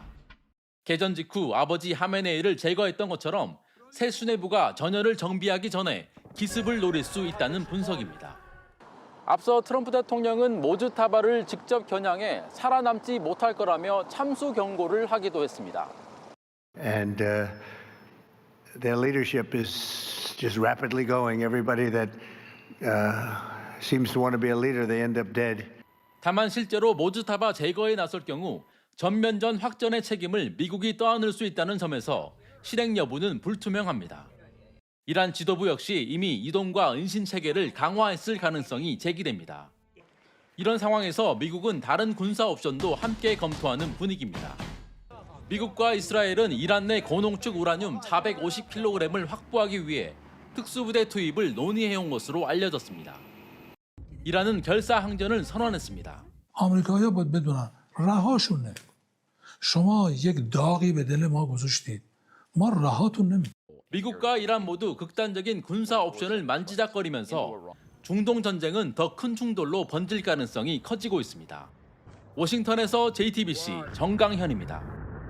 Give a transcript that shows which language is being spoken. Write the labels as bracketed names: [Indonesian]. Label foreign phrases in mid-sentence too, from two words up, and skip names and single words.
[Korean] 개전 직후 아버지 하메네이를 제거했던 것처럼 새 수뇌부가 전열을 정비하기 전에 기습을 노릴 수 있다는 분석입니다. 앞서 트럼프 대통령은 모즈타바를 직접 겨냥해 살아남지 못할 거라며 참수 경고를 하기도 했습니다. [English] And their leadership is just rapidly going. Everybody that seems to want to be a leader, they end up dead. [Korean] 다만 실제로 모즈타바 제거에 나설 경우 전면전 확전의 책임을 미국이 떠안을 수 있다는 점에서 실행 여부는 불투명합니다. 이란 지도부 역시 이미 이동과 은신 체계를 강화했을 가능성이 제기됩니다. 이런 상황에서 미국은 다른 군사 옵션도 함께 검토하는 분위기입니다. 미국과 이스라엘은 이란 내 고농축 우라늄 450kg을 확보하기 위해 특수부대 투입을 논의해온 것으로 알려졌습니다. 이란은 결사항전을 선언했습니다. [Persian] آمریکایی‌ها باید بدونن رهاشونه شما یک داغی به دل ما گذاشتید. ما رهاتون نمی‌کنیم. [Korean] 미국과 이란 모두 극단적인 군사 옵션을 만지작거리면서 중동 전쟁은 더 큰 충돌로 번질 가능성이 커지고 있습니다. 워싱턴에서 JTBC 정강현입니다.